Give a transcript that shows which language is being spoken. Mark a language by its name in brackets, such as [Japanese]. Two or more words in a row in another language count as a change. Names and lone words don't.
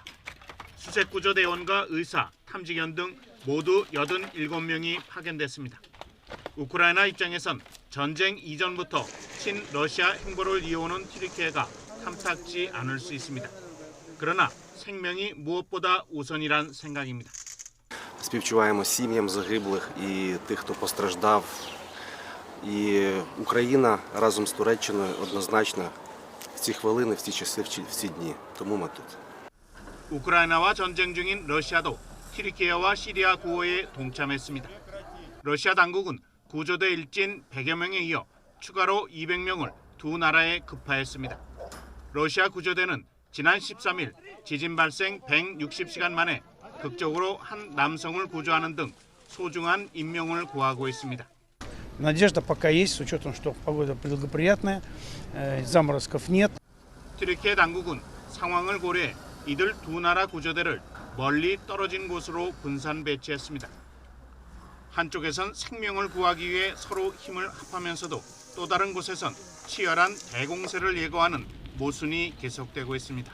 [Korean] 수색 구조대원과 의사, 탐지견 등 모두 87명이 파견됐습니다. 우크라이나 입장에선 전쟁 이전부터 친러시아 행보를 이어오는 튀르키예가 탐탁지 않을 수 있습니다. 그러나 생명이 무엇보다 우선이란 생각입니다. [Ukrainian] Співчуваємо сім'ям загиблих і тих, хто постраждав. І Україна разом з Туреччиною однозначно в ці хвилини, в ці часи, в ці дні. Тому ми тут. [Korean] 우크라이나와 전쟁 중인 러시아도 튀르키예와 시리아 구호에 동참했습니다. 러시아 당국은 구조대 일진 100여 명에 이어 추가로 200명을 두 나라에 급파했습니다. 러시아 구조대는 지난 13일 지진 발생 160시간 만에 극적으로 한 남성을 구조하는 등 소중한 인명을 구하고 있습니다. [Russian] Надежда пока есть, с учетом, что погода благоприятная, заморозков нет. [Korean] 튀르키예 당국은 상황을 고려해 이들 두 나라 구조대를 멀리 떨어진 곳으로 분산 배치했습니다. 한쪽에선 생명을 구하기 위해 서로 힘을 합하면서도 또 다른 곳에선 치열한 대공세를 예고하는 모순이 계속되고 있습니다.